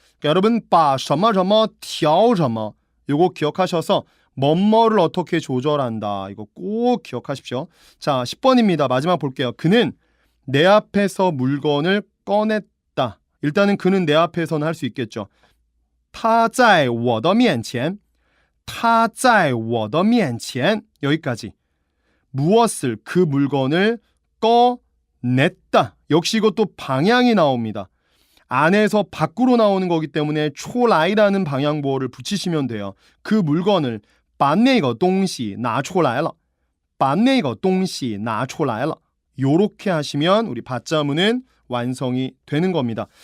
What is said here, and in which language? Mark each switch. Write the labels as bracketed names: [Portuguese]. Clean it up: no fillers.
[Korean] 그러니까 여러분 把什么什么调什么 이거 기억하셔서 뭐뭐를 어떻게 조절한다. 이거 꼭 기억하십시오. 자, 10번입니다. 마지막 볼게요. 그는 내 앞에서 물건을 꺼냈다. 일단은 그는 내 앞에서는 할 수 있겠죠. [Chinese] 他在我的面前他在我的面前 [Korean] 여기까지. 무엇을 그 물건을 꺼냈다. 역시 이것도 방향이 나옵니다. 안에서 밖으로 나오는 거기 때문에 出来라는 방향보호를 붙이시면 돼요. 그 물건을 [Chinese] 把那个东西拿出来了把那个东西拿出来了 [Korean] 요렇게 하시면 우리 받자문은 완성이 되는 겁니다.